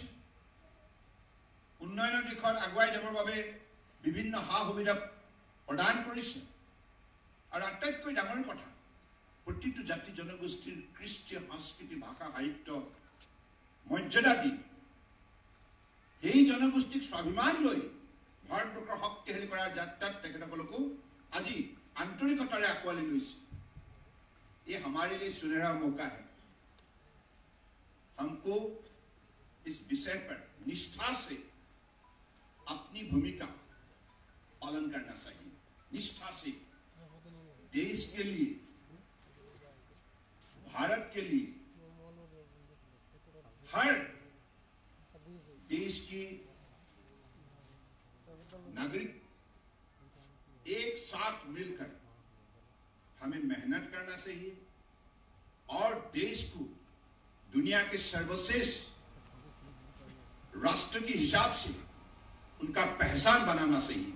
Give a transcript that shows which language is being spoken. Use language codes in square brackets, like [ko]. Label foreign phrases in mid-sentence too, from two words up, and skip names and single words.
[as] উন্নয়নৰ দিশত আগুৱাই যাবৰ বাবে বিভিন্ন সা সুবিধা প্ৰদান কৰিছে, আৰু আটাইতকৈ ডাঙৰ কথা প্ৰতিটো জাতি জনগোষ্ঠীৰ কৃষ্টি সংস্কৃতি ভাষা সাহিত্য মৰ্যাদা দি সেই জনগোষ্ঠীক স্বাভিমান লৈ ভাৰতবৰ্ষৰ শক্তিশালী কৰাৰ যাত্ৰাত তেখেতসকলকো আজি आंतरिकता आंकवाली लैसे। [hi] ये हमारे लिए सुनहरा मौका है, हमको इस विषय पर निष्ठा से अपनी भूमिका पालन करना चाहिए। निष्ठा से देश के लिए, भारत के लिए, हर देश के नागरिक एक साथ मिलकर हमें मेहनत करना चाहिए और देश को दुनिया के सर्वश्रेष्ठ राष्ट्र के हिसाब से उनका पहचान बनाना चाहिए।